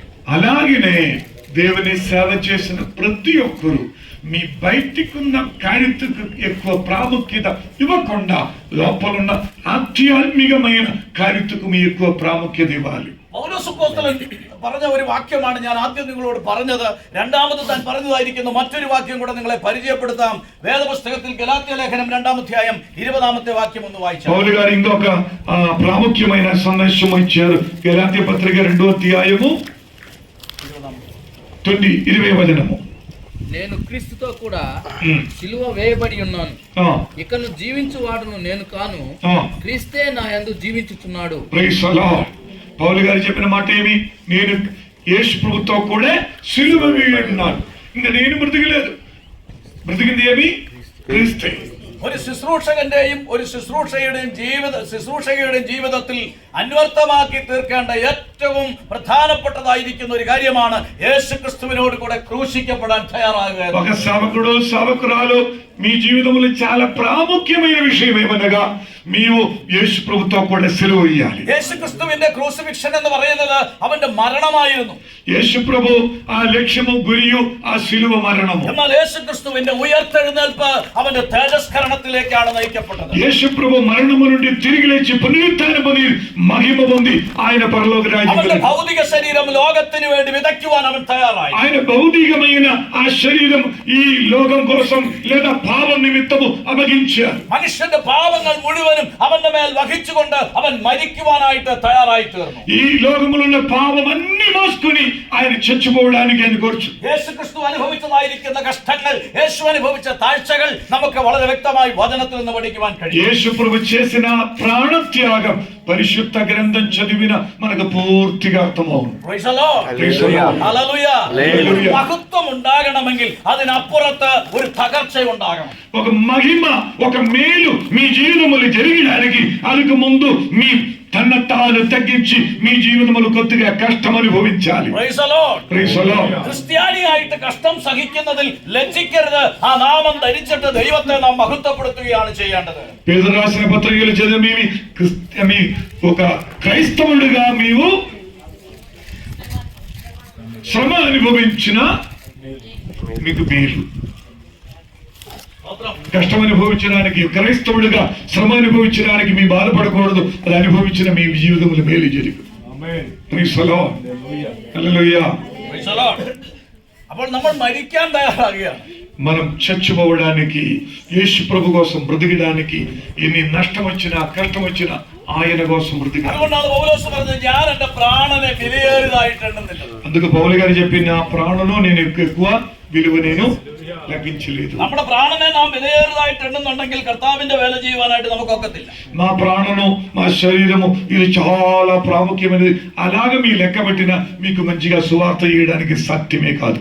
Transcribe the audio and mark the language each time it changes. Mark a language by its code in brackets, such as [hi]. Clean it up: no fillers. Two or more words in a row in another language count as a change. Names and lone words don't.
[te] అలాగనే దేవుని సేవ చేసిన ప్రతి ఒక్కరు మీ బయటికున్న కార్యతకు ఎక్కువ ప్రాముఖ్యత ఇవ్వకుండా లోపలున్న ఆధ్యాత్మికమైన కార్యతకు మీ ఎక్కువ ప్రాముఖ్యత ఇవ్వాలి. [ml] പൗലോസ് അപ്പോസ്തലൻ പറഞ്ഞ ഒരു വാക്യമാണ് ഞാൻ ആദ്യം നിങ്ങളോട് പറഞ്ഞത്. രണ്ടാമത് താൻ പറഞ്ഞതായിരിക്കുന്നു മറ്റൊരു വാക്യം കൂടെ നിങ്ങളെ പരിചയപ്പെടുത്താം. വേദപുസ്തകത്തിൽ ഗലാത്യ ലേഖനം 2-ാം അധ്യായം 20-ാമത്തെ വാക്യം ഒന്ന് വായിച്ചാൽ. [te] పౌలు గారు ఇంకొక ప్రాముఖ్యమైన సందేశం ఇచ్చారు. గలాత్య పత్రిక 2వ అధ్యాయము 20వ వచనము. నేను క్రీస్తుతో కూడా సిలువ వేయబడి ఉన్నాను, ఇకను జీవించువాడును నేను కాను, క్రీస్తే నా యందు జీవించుచున్నాడు. [en] Praise the Lord. [te] పౌలు గారు చెప్పిన మాట ఏమి? నేను యేసు ప్రభుతో కూడా సిలువ వేయబడినాను, ఇంకా నేను బ్రతికలేదు. బ్రతికింది ఏమి? క్రీస్తే. [ml] ഒരു ശുശ്രൂഷകന്റെയും ഒരു ശുശ്രൂഷകയുടെയും ജീവിതത്തിൽ അന്വർത്ഥമാക്കി തീർക്കേണ്ട ഏറ്റവും പ്രധാനപ്പെട്ടതായിരിക്കുന്ന ഒരു കാര്യമാണ് యేసుక్రీస్తుവിനോട് കൂടെ ക്രൂശിക്കപ്പെടാൻ തയ്യാറാകുക. [te] ఒక సేవకుడు సేవకురాలు మీ జీవితంలో చాలా ప్రాముఖ్యమైన విషయం ఏమనగా మీరు యేసు ప్రభుతో కూడా సిలువ వేయాలి. [ml] యేసుക്രിസ്തുവിന്റെ ക്രൂസിഫിക്ഷൻ എന്ന് പറയുന്നത് അവന്റെ മരണമായിരുന്നു. [te] యేసు ప్రభు ఆ లక్ష్యము గురియు ఆ సిలువ మరణము. [ml] എന്നാൽ యేసుക്രിസ്തുവിന്റെ ഉയർത്തെഴുന്നേൽപ്പ് അവന്റെ തേജസ്കരണത്തിലേക്കാണ് നയിക്കപ്പെട്ടത്. [te] యేసు ప్రభు మరణము నుండి తిరిగి లేచి పునరుత్థానం పొంది మహిమ పొంది ఆయన పరలోక రాజ్యం. [ml] അവന്റെ ഭൗതിക ശരീരം ലോകത്തിന് വേണ്ടി വിതയ്ക്കുവാൻ അവൻ തയ്യാറായി. [te] ఆయన భౌతికమైన ఆ శరీరం ఈ లోకం కోసం లేదా పాపం నిమిత్తము అప్పగించారు. [ml] മനുഷ്യന്റെ പാപങ്ങൾ മുഴുവനും അവന്റെ മേൽ വഹിച്ചുകൊണ്ട് അവൻ മരിക്കുവാനായിട്ട് തയ്യാറായി തീർന്നു. [te] ఈ లోకములో ఉన్న పాపం అన్ని మోసుకొని ఆయన చచ్చిపోవడానికి ఆయన కోర్చు. [ml] యేసుക്രിസ്തു അനുഭവിച്ചതായിരിക്കുന്ന കഷ്ടങ്ങൾ, യേശു അനുഭവിച്ച താഴ്ചകൾ നമുക്ക് വളരെ വ്യക്തമായി വചനത്തിൽ നിന്ന് പഠിക്കുവാൻ കഴിയും. [te] యేసు ప్రభు చేసిన ప్రాణత్యాగం పరిశుద్ధ గ్రంథం చదివిన మనకు పూర్తిగా అర్థమవును. [en] Praise the Lord. Hallelujah. [ml] മഹത്വം ഉണ്ടാകണമെങ്കിൽ അതിനപ്പുറത്ത് ഒരു തകർച്ച ഉണ്ടാകണം. [te] ఒక మహిమ, ఒక మేలు మీ జీవితంలో జరగడానికి అందుకు ముందు మీ తన్నతాను తగ్గించి మీ జీవితంలో కొద్దిగా కష్టం అనుభవించాలి. [en] Praise the Lord. Praise the Lord. [ml] ക്രിസ്ത്യാനിയായിട്ട് കഷ്ടം സഹിക്കുന്നതിൽ ലജ്ജിക്കരുത്. ആ നാമം ധരിച്ചിട്ട് ദൈവത്തെ നാം മഹത്വപ്പെടുത്തുകയാണ് ചെയ്യേണ്ടത്. [te] పేదరు రాసిన పత్రికలు చదివి మీ ఒక క్రైస్తవుడిగా మీరు శ్రమ అనుభవించిన మీకు మేలు. కష్టం అనుభవించడానికి, క్రైస్తవుడిగా శ్రమ అనుభవించడానికి మీ బాధపడకూడదు. అది అనుభవించిన మీ జీవితంలో మేలు జరిగింది. [en] Praise the Lord. Hallelujah. Praise the Lord. [ml] അപ്പോൾ നമ്മൾ മരിക്കാൻ തയ്യാറാകുകയാണ്. [te] మనం చచ్చిపోవడానికి, యేసు ప్రభు కోసం బ్రతికడానికి ఎన్ని నష్టం వచ్చినా కష్టం వచ్చినా ఆయన కోసం బ్రతికాలి. [ml] അതുകൊണ്ടാണ് പൗലോസ് പറഞ്ഞത് ഞാൻ എന്റെ പ്രാണനെ വിലയേറിയതായിട്ട് എണ്ണുന്നില്ല. [te] అందుకు పౌలు గారు చెప్పిన నా ప్రాణను నేను ఎక్కువ విలువ నేను లభించలేదు. [ml] നമ്മുടെ പ്രാണനെ നാം വിലയേറിയതായിട്ട് എണ്ണുന്നുണ്ടെങ്കിൽ കർത്താവിന്റെ വേല ചെയ്യുവാനായിട്ട് നമുക്ക് ഒക്കത്തില്ല. [te] మా ప్రాణను, మా శరీరము ఇది చాలా ప్రాముఖ్యమైనది. అలాగే మీ లెక్క పెట్టిన మీకు మంచిగా సువార్త చేయడానికి సాధ్యమే కాదు.